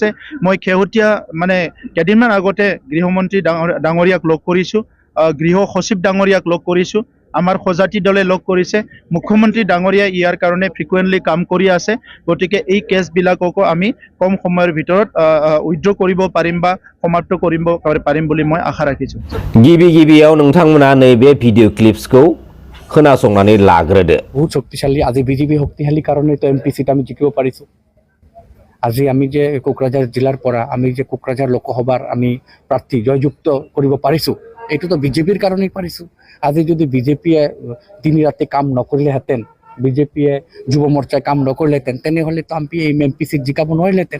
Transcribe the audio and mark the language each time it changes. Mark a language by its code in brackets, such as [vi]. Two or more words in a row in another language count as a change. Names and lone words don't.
[as] মই শেহতীয়া মানে কেইদিনমান আগতে গৃহমন্ত্ৰী ডাঙৰীয়াক লগ কৰিছোঁ, গৃহ সচিব ডাঙৰীয়াক লগ কৰিছোঁ, আমাৰ সজাতি দলে লগ কৰিছে। মুখ্যমন্ত্ৰী ডাঙৰীয়াই ইয়াৰ কাৰণে ফ্ৰিকুৱেণ্টলি কাম কৰি আছে। গতিকে এই কেছবিলাককো আমি কম সময়ৰ ভিতৰত উইথড্ৰ কৰিব পাৰিম বা সমাপ্ত কৰিব পাৰিম বুলি মই আশা ৰাখিছোঁ। [brx] गिबियाव नोंथांमोना नैबे भिडिअ क्लिप्सखौ खोनासंनानै लाग्रोदो। [hi] बहुत शक्तिशाली आज [as] বিজেপি শক্তিশালী কারণে তো [en] MP seat [as] আমি জিকিব পাৰিছো। আজি আমি যে কোকৰাঝাৰ জিলাৰ পৰা আমি যে কোকৰাঝাৰ লোকসভাৰ আমি প্ৰাৰ্থী জয়যুক্ত কৰিব পাৰিছো, এইটো তো বিজেপিৰ কাৰণেই পাৰিছো। আজি যদি বিজেপিয়ে দিন ৰাতি কাম নকৰিলেহেঁতেন, বিজেপিয়ে যুৱ মোৰ্চাই কাম নকৰিলেহেঁতেন, তেনেহ'লে তো আমি এই [en] MP seat [as] জিকাব নোৱাৰিলেহেঁতেন।